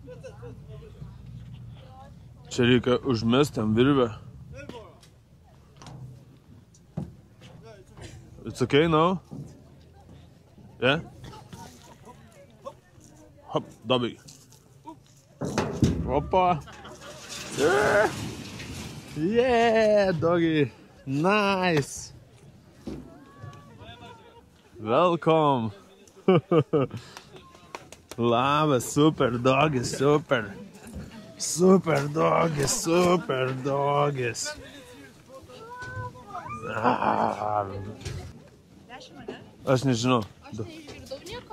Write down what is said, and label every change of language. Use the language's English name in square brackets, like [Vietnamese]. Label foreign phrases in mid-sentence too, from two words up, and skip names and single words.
[Lithuanian] Čia reikia užmesti ant virvę. [English] It's okay now? Yeah? Hop, dobry. Opa! Yeah, doggy! Nice! Welcome! [Lithuanian] Labas, super dogis, super! Super dogis, super dogis! Aš nežinau. Aš neišgirdau nieko.